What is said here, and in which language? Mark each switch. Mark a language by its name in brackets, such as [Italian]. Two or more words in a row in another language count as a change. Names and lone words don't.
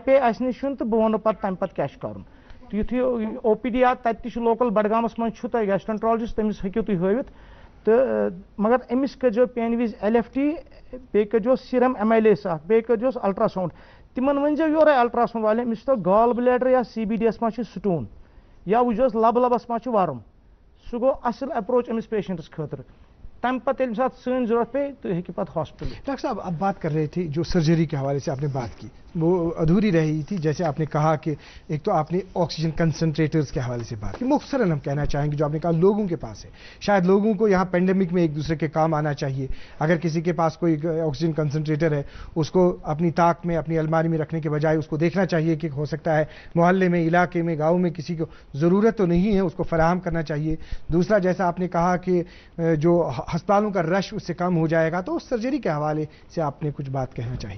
[Kashmiri] پیٚیہِ اَسہِ نِش یُن تہٕ بہٕ وَنو پتہٕ تَمہِ پتہٕ کیٛاہ چھُ کَرُن یُتھُے OPD آو تَتہِ تہِ چھُ لوکل بڈگامس منٛز چھُ تۄہہِ گیسٹرٛنٹرالجِسٹ تٔمِس ہیٚکِو تُہۍ ہٲوِتھ تہٕ مگر أمِس کٔرۍزیو پینہِ وِزِ LFT بیٚیہِ کٔرۍزیوس [English] serum amylase [Kashmiri] اکھ بیٚیہِ کٔرۍزیوس [English] ultra sound [Kashmiri] تِمن ؤنۍزیو یورے [English] ultra sound [Kashmiri] والٮ۪ن أمِس چھُ تو [English] gall bladder [Kashmiri] یا CBD یس ما چھُ سٹون یا وٕچھزیوس لبہٕ لبس ما چھُ ورُم سُہ گوٚو اصل اپروچ أمِس پیشنٹس خٲطرٕ تمہِ پتہٕ ییٚمہِ ساتہٕ سٲنۍ ضروٗرت پیٚیہِ تُہۍ ہیٚکِو پتہٕ ہاسپٹل [Urdu] ڈاکٹر صاحب اب بات کر رہے تھے جو سرجری کے حوالے سے آپ نے بات کی وہ ادھوری رہی تھی جیسے آپ نے کہا کہ ایک تو آپ نے [English] oxygen concentrators [Urdu] کے حوالے سے بات کی مختصراً ہم کہنا چاہیں گے جو آپ نے کہا لوگوں کے پاس ہے شاید لوگوں کو یہاں پینڈیمک میں ایک دوسرے کے کام آنا چاہیے اگر کسی کے پاس کوئی [English] oxygen concentrator [Urdu] ہے اس کو اپنی طاق میں اپنی الماری میں رکھنے کے بجائے اس کو دیکھنا چاہیے کہ ہو سکتا ہے محلے میں علاقے میں گاؤں میں کسی کو ضرورت تو نہیں ہے اس کو فراہم کرنا چاہیے دوسرا جیسا آپ نے کہا کہ جو ہسپتالوں کا رش اس سے کم ہو جائے گا تو اس سرجری کے حوالے سے آپ نے کچھ بات کہنا چاہیے